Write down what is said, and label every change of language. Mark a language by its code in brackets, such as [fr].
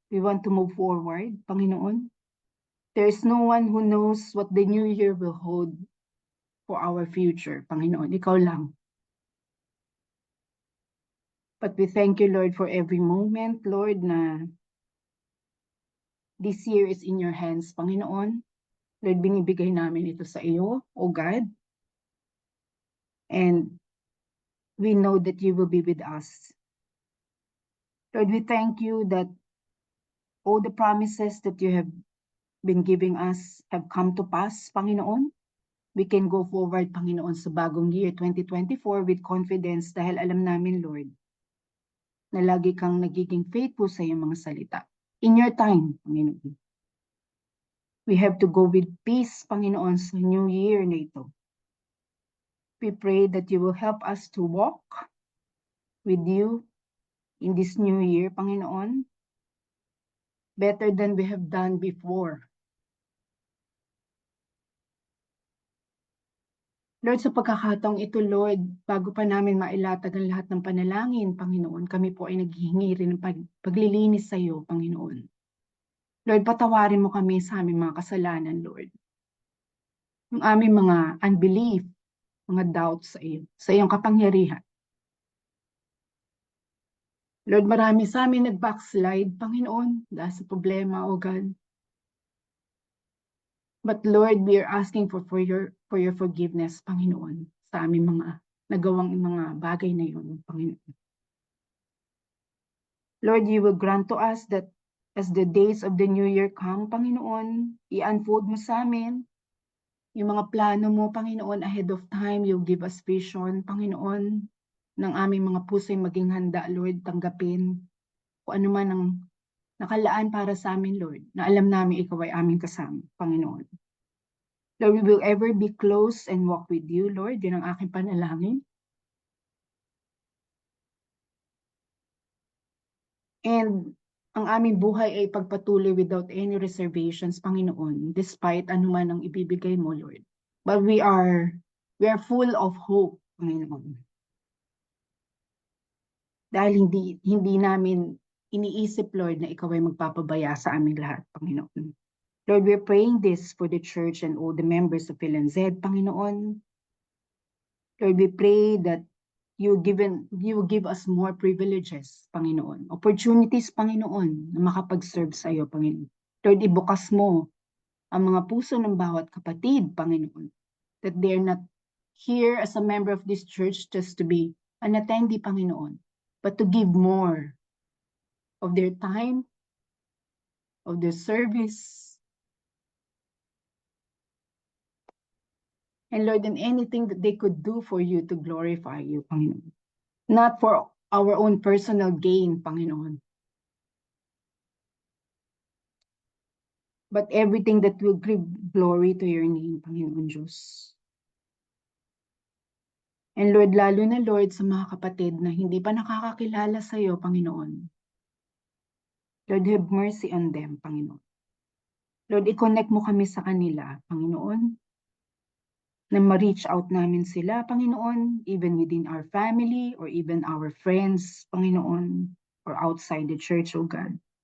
[en] We want to move forward, Panginoon. There is no one who knows what the new year will hold for our future, Panginoon. [tl] Ikaw lang. [en] But we thank you, Lord, for every moment, Lord, na this year is in your hands, Panginoon. [tl] Lord, binibigay namin ito sa iyo, O God. [en] And we know that you will be with us. Lord, we thank you that all the promises that you have been giving us have come to pass, Panginoon. We can go forward, [tl] Panginoon, sa bagong year 2024 [en] with confidence [tl] dahil alam namin, Lord, na lagi kang nagiging faithful sa iyong mga salita. [en] In your time, Panginoon. We have to go with peace, Panginoon, sa new year na ito. We pray that you will help us to walk with you in this new year, Panginoon, better than we have done before. [tl] Lord, sa pagkakataong ito, Lord, bago pa namin mailatag ang lahat ng panalangin, Panginoon, kami po ay naghihingi rin ng paglilinis sa iyo, Panginoon. Lord, patawarin mo kami sa aming mga kasalanan, Lord. Yung aming mga unbelief, mga doubts sa iyo, sa iyong kapangyarihan. Lord, marami sa amin nag-backslide, Panginoon, dahil sa problema, O God. [en] But Lord, we are asking for your forgiveness, Panginoon, [tl] sa aming mga nagawang mga bagay na yun, [en] Panginoon. Lord, you will grant to us that as the days of the new year come, Panginoon, [tl] i-unfold mo sa amin yung mga plano mo, [en] Panginoon, ahead of time. You give us vision, [tl] Panginoon, ng aming mga puso'y maging handa, Lord, tanggapin kung ano man ang nakalaan para sa amin, Lord, na alam namin ikaw ay aming kasama, Panginoon. [en] Lord, we will ever be close and walk with you, Lord. [tl] Yun ang aking panalangin. And ang aming buhay ay pagpatuloy [en] without any reservations, [tl] Panginoon, despite anuman ang ibibigay mo, Lord. [en] But we are full of hope, Panginoon. [tl] Dahil hindi namin iniisip, Lord, na ikaw ay magpapabaya sa aming lahat, Panginoon. [en] Lord, we're praying this for the church and all the members of PhilNZ, Panginoon. Lord, we pray that you give us more privileges, Panginoon. [tl] Opportunities, Panginoon, na makapag-serve sa iyo, Panginoon. Lord, ibukas mo ang mga puso ng bawat kapatid, Panginoon. [en] That they're not here as a member of this church just to be an attendee, Panginoon, but to give more of their time, of their service, And Lord, in anything that they could do for you to glorify you, Panginoon. Not for our own personal gain, Panginoon. But everything that will give glory to your name, Panginoon Diyos. [tl] And Lord, lalo na Lord sa mga kapatid na hindi pa nakakakilala sa iyo, Panginoon. [en] Lord, have mercy on them, Panginoon. Lord, [tl] i-connect mo kami sa kanila, [en] Panginoon. [tl] Na ma-reach out namin sila, [en] Panginoon, even within our family or even our friends, Panginoon, or outside the church, O God.